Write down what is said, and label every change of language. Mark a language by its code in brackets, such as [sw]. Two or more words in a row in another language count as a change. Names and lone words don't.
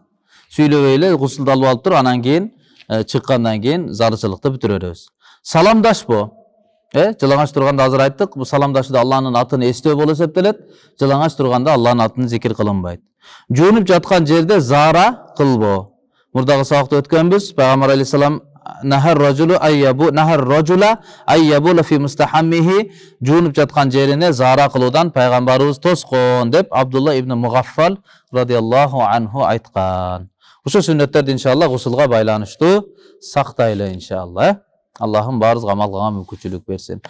[ky] Сүйлөбөй эле гусулду алып туруп, анан кийин чыккандан кийин зарычылыкты бүтүрөбүз. Саламдашпо. Жылаңач турганда азыр айттык, бул саламдашууда Алланын атын эстөө болуп эсептелет. Жылаңач турганда Алланын атын зикир кылынбайт. Жуунуп жаткан жерде зара кылбо. Мурдагы сабакта өткөнбүз. Пайгамбар алейхиссалам [ar] نهى الرجل أن يبول في مستحمه, [ky] жуунуп жаткан жерине зара кылуудан пайгамбарыбыз тоскон деп Абдулла ибн Мугаффал [ar] رضي الله عنه [ky] айткан. Ушул сүннөттөрдү иншалла гусулга байланыштуу сактайлы иншалла. Аллахым баарыбызга амал кылганга мүмкүнчүлүк берсин.